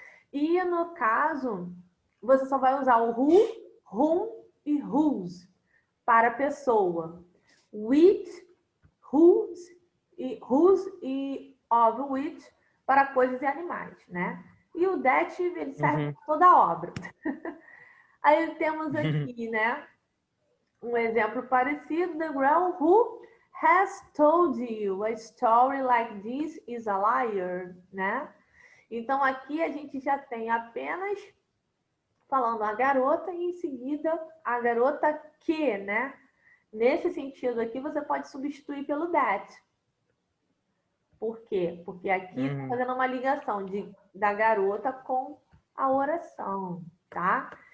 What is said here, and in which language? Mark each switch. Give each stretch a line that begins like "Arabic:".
Portuguese: E no caso, você só vai usar o who, whom e whose para pessoa. With, whose e of which para coisas e animais, né? E o that, ele serve para toda a obra. Aí temos aqui, né, um exemplo parecido.
English: The girl who has told you a story like this is a liar, né?
Portuguese: Então aqui a gente já tem apenas falando a garota e em seguida a garota que, né? Nesse sentido aqui você pode substituir pelo that. Por quê? Porque aqui está fazendo uma ligação da garota com a oração, tá?